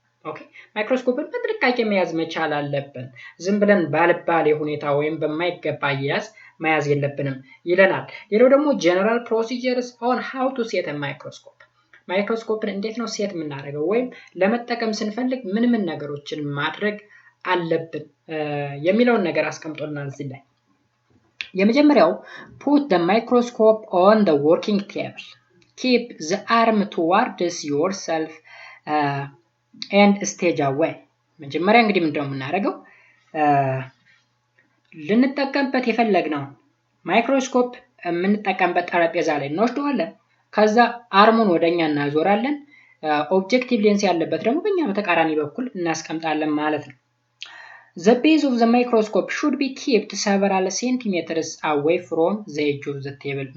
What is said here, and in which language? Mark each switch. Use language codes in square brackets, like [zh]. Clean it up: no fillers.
[am] ኦኬ፣ ማይክሮስኮፕን በጥንቃቄ መያዝ መቻል አለብን። ዝም ብለን ባልባሌ ሁኔታ ወይም በማይገባ መያዝ የለብንም ይለናል። ሌላው ደግሞ [en] general procedures on how to set a microscope. [am] ማይክሮስኮፕን እንዴት ነው ሴት የምናደርገው ወይም ለመጠቀም ስንፈልግ ምን ነገሮችን ማድረግ አለብን የሚለውን ነገር አስቀምጦልናል እዚህ ላይ። የመጀመሪያው [en] put the microscope on the working table. Keep the arm towards yourself and stage away. [am] መጀመሪያ እንግዲህ ምንድነው የምናደርገው? ልንጠቀምበት የፈለግነው ማይክሮስኮፕ የምንጠቀምበት ጠረጴዛ ላይ እንወስደዋለን። ከዛ አርሙን ወደኛ እናዞራለን። ኦብጀክቲቭ ሌንስ ያለበት ደግሞ በእኛ በተቃራኒ በኩል እናስቀምጣለን ማለት ነው። [en] The base of the microscope should be kept several centimeters away from the edge of the table.